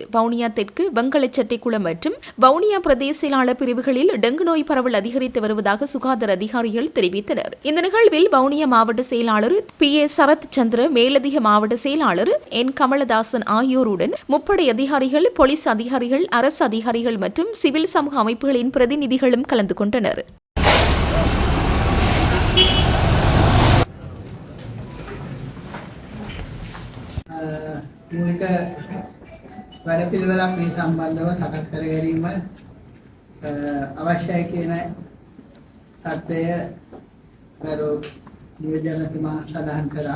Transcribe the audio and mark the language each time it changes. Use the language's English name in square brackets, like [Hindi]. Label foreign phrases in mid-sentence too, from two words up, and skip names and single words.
[Tamil] வவுனியா தெற்கு, வெங்கலச்செட்டிக்குளம் மற்றும் வவுனியா பிரதேச செயலாளர் பிரிவுகளில் டெங்கு நோய் பரவல் அதிகரித்து வருவதாக சுகாதார அதிகாரிகள் தெரிவித்தனர். இந்த நிகழ்வில் வவுனியா மாவட்ட செயலாளர் பி.ஏ. சரத் சந்திர, மேலதிக மாவட்ட செயலாளர் என். கமலதாசன் ஆகியோருடன் முப்படை அதிகாரிகள், போலீஸ் அதிகாரிகள், அரசு அதிகாரிகள் மற்றும் சிவில் சமூக அமைப்புகளின் பிரதிநிதிகளும் கலந்து கொண்டனர். [Sinhala] වැඩපිළිවෙලක් මේ සම්බන්ධව සකස් කර ගැනීම අවශ්‍යයි කියන තත්ත්වය ගරු නියෝජනතුමා සඳහන් කරා.